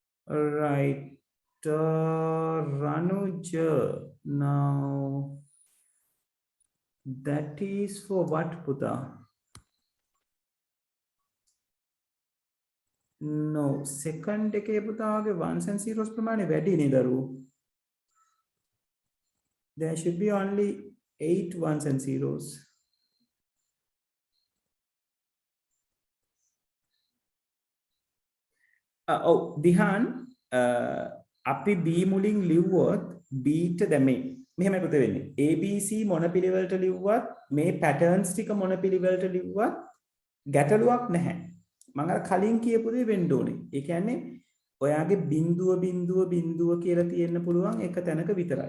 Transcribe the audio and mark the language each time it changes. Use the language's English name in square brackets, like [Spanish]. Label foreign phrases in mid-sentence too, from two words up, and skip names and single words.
[English] Right. Ranuja. Now, that is for what, Puta? No, second [Sinhala] එකේ පුතාගේ [English] ones and zeros [Sinhala] ප්‍රමාණය වැඩි නේද දරු? [English] There should be only 8 ones and zeros. Dihan, [Sinhala] අපි B මුලින් ලිව්වොත් B ට දැන් මෙහෙමයි පුතේ වෙන්නේ. ABC මොන පිළිවෙලට ලිව්වත් මේ patterns ටික මොන පිළිවෙලට ලිව්වත් ගැටලුවක් නැහැ. මම අර කලින් කියපු දේ වෙන්න ඕනේ. ඒ කියන්නේ ඔයාගේ බිඳුව බිඳුව බිඳුව කියලා තියෙන්න පුළුවන් එක තැනක විතරයි.